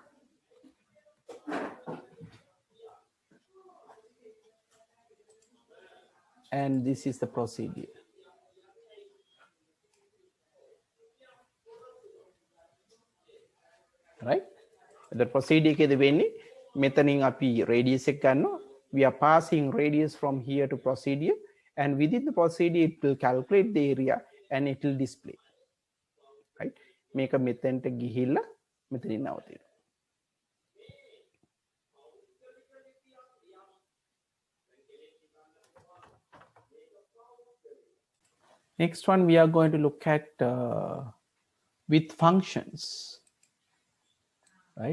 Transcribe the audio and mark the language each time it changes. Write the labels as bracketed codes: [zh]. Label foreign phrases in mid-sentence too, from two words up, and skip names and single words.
[en] And this is the procedure. Right? The procedure [si] එකේදී වෙන්නේ මෙතනින් අපි radius එක ගන්නවා. [en] We are passing radius from here to procedure and within the procedure it will calculate the area and it will display. Right? [si] මේක මෙතෙන්ට ගිහිල්ලා මෙතනින් නවතිනවා. [en] Next one we are going to look at with functions. Right?